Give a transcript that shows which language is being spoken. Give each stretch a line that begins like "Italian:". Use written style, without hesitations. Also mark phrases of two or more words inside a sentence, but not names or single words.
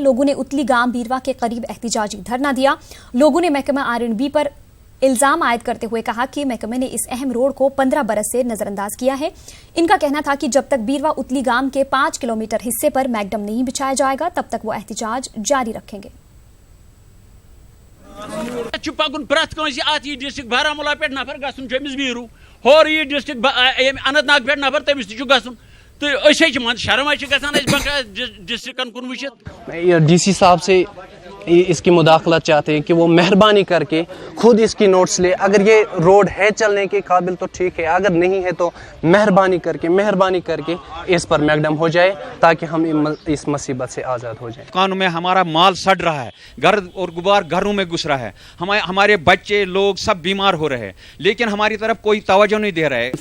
Hindi: लोगों ने उतली गांव बीरवा के करीब एहतिजाजी धरना दिया। लोगों ने महकमा आरएंडबी पर इल्जाम आयद करते हुए कहा कि महकमे ने इस अहम रोड को 15 बरस से नजरअंदाज किया है। इनका कहना था कि जब तक बीरवा उतली गांव के 5 किलोमीटर हिस्से पर मैकडम नहीं बिछाया जाएगा तब तक वो एहतिजाज जारी रखेंगे।
Kashmiri: पकुन प्रत डिस्ट्रिक्ट बारामूला पे नफर गसन जमिस बीरू होर ये डिस्ट्रिक्ट अनंतनाग पे नफर तमिस गसन तो मन शर्म गसान डिस्ट्रिक्टन कुन वुचित।
Hindi: डीसी साहब से इसकी मुदाखलत चाहते हैं कि वो मेहरबानी करके खुद इसकी नोट्स ले। अगर ये रोड है चलने के काबिल तो ठीक है, अगर नहीं है तो मेहरबानी करके इस पर मैकडम हो जाए ताकि हम इस मुसीबत से आज़ाद हो जाए। कानों में हमारा माल सड़ रहा है, गर्द और गुबार घरों में घुस रहा है, हमारे बच्चे लोग सब बीमार हो रहे हैं, लेकिन हमारी तरफ कोई तवज्जो नहीं दे रहा है।